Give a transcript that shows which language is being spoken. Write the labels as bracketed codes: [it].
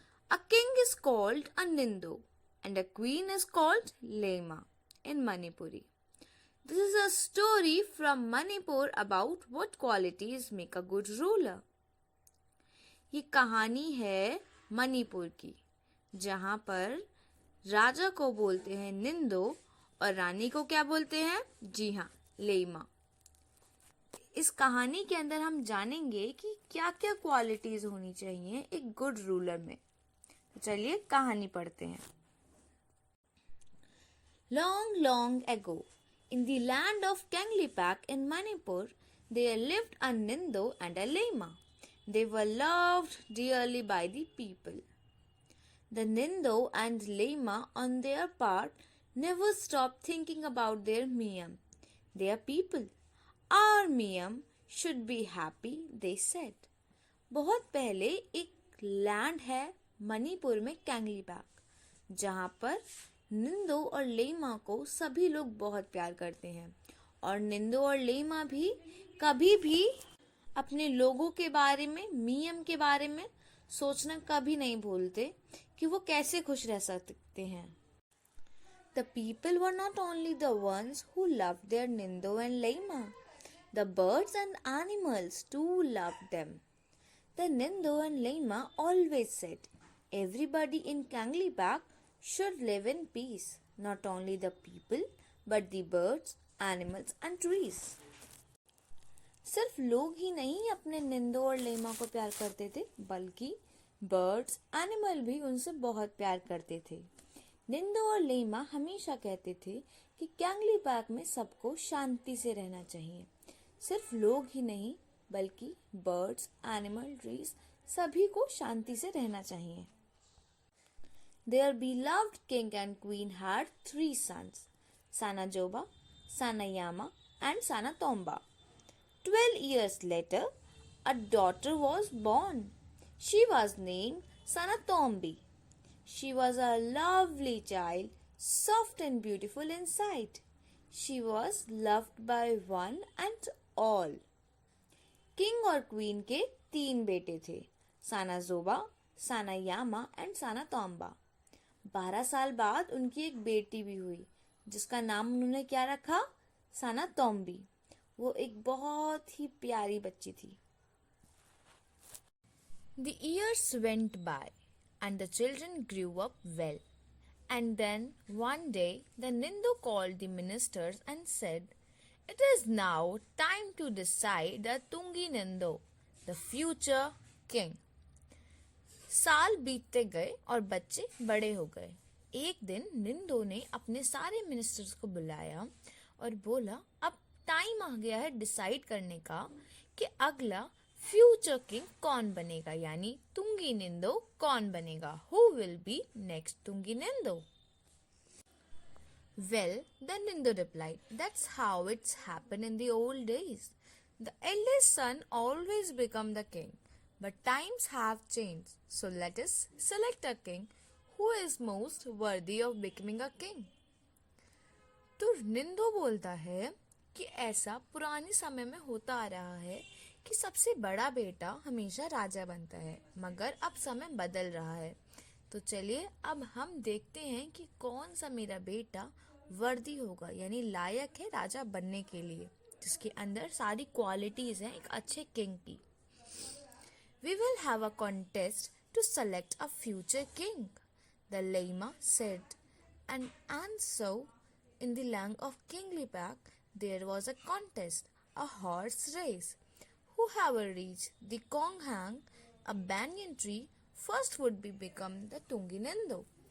[en] A king is called a Nindo and a queen is called Lema in Manipuri. This is a story from Manipur about what qualities make a good ruler. [hi] ये कहानी है मणिपुर की, जहाँ पर राजा को बोलते हैं निंदो और रानी को क्या बोलते हैं? जी हाँ, लेमा। इस कहानी के अंदर हम जानेंगे कि क्या क्या क्वालिटीज होनी चाहिए एक [en] good ruler [hi] में। तो चलिए कहानी पढ़ते हैं। [en] Long, long ago, in the land of Kanglipak in Manipur, there lived a Nindo and a Lema. They were loved dearly by the people. The Nindo and Lema, on their part, never stopped thinking about their Miyam. Their people, our Miyam, should be happy, they said. [hi] बहुत पहले एक land है मणिपुर में कैंगलीपैक, जहाँ पर निंदो और lemma को सभी लोग बहुत प्यार करते हैं, और निंदो और लेमा भी कभी भी अपने लोगों के बारे में, मियम के बारे में सोचना कभी नहीं भूलते कि वो कैसे खुश रह सकते हैं। [en] The people were not only the ones who loved their Nindo and Lema. The birds and animals too loved them. The Nindo and Lema always said, everybody in Kanglipak should live in peace. Not only the people, but the birds, animals and trees. [hi] सिर्फ लोग ही नहीं अपने निंदो और lemma को प्यार करते थे, बल्कि बर्ड्स, एनिमल भी उनसे बहुत प्यार करते थे। निंदो और लेमा हमेशा कहते थे कि कैंगलीपैक में सबको शांति से रहना चाहिए। सिर्फ लोग ही नहीं, बल्कि बर्ड्स, एनिमल, ट्रीज सभी को शांति से रहना चाहिए। [en] Their beloved king and queen had 3 sons, Sanajoba, Sanayama and Sanatomba. 12 years later, a daughter was born. She was named Sanatombi. She was a lovely child, soft and beautiful inside. She was loved by one and all. [hi] King और queen के 3 बेटे थे, सानाजोबा, सानायामा [en] and [hi] सानातोम्बा। 12 साल बाद उनकी एक बेटी भी हुई, जिसका नाम उन्होंने क्या रखा? सानातोम्बी। वो एक बहुत ही प्यारी बच्ची थी। [en] The years went by and the children grew up well. And then one day the Nindo called the ministers and said, it is now time to decide the Tungi Nindo, the future king. [hi] साल बीतते गए और बच्चे बड़े हो गए। एक दिन निंदो ने अपने सारे मिनिस्टर्स को बुलाया और बोला, अब टाइम आ गया है डिसाइड करने का कि अगला [en] future king [hi] कौन बनेगा, यानी तुंगी निंदो कौन बनेगा। [en] Who will be next Tungi Nindo? Well, the Nindo replied, that's how it's happened in the old days. The eldest son always become the king. But times have changed, so let us select a king who is most worthy of becoming a king. [hi] तो निंदो बोलता है कि ऐसा पुराने समय में होता आ रहा है कि सबसे बड़ा बेटा हमेशा राजा बनता है, मगर अब समय बदल रहा है। तो चलिए अब हम देखते हैं कि कौन सा मेरा बेटा [en] worthy [hi] होगा, यानी लायक है राजा बनने के लिए, जिसके अंदर सारी क्वालिटीज हैं एक अच्छे किंग की। [en] We will have a contest to select a future king, the Lema said. And so, in the land of Kinglipak, there was a contest, a horse race. Whoever reached the Konghang, a banyan tree, first would become the Tungi Nindo.